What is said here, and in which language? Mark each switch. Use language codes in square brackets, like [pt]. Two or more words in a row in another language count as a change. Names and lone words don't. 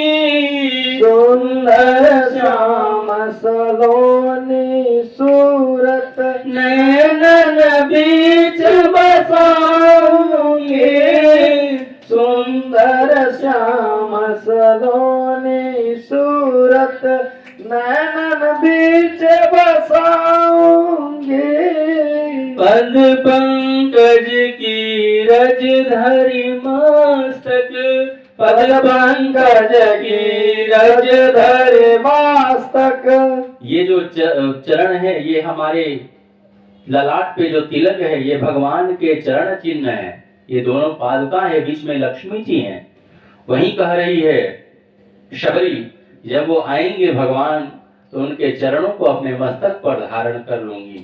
[hi] सुंदर श्याम सलोनी सूरत नैनन बीच बसाऊंगी सुंदर श्याम सलोनी सूरत नैनन बीच बसाऊंगी पद पंकज की रज धरि मस्तक पद पंकज की रज धरि मस्तक ये जो चरण है ये हमारे ललाट पे जो तिलक है ये भगवान के चरण चिन्ह है ये दोनों पादुका है बीच में लक्ष्मी जी हैं वहीं कह रही है शबरी जब वो आएंगे भगवान तो उनके चरणों को अपने मस्तक पर धारण कर लूंगी।